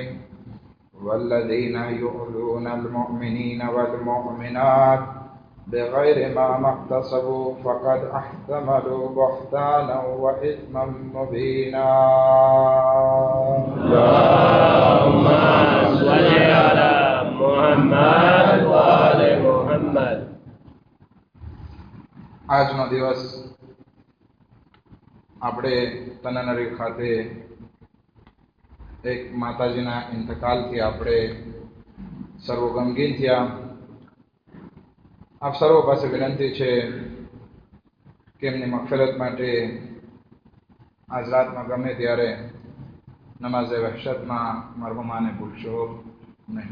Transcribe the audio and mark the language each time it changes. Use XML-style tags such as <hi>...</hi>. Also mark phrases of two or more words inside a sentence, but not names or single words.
<ar>والذين يؤذون المؤمنين والمؤمنات بغير ما اكتسبوا فقد احتملوا بهتانا وإثما مبينا. اللهم صل على محمد وآل محمد.</ar> <gu>આજનો દિવસ આપણે તનનરી ખાતે એક માતાજીના ઇંતકાલથી આપણે સર્વ ગમગીન થયા. આપ સર્વ પાસે વિનંતી છે કે એમની મગફિરત માટે આજ રાતમાં ગમે ત્યારે નમાઝે વહશતમાં મરહુમાને ભૂલશો નહીં.</gu>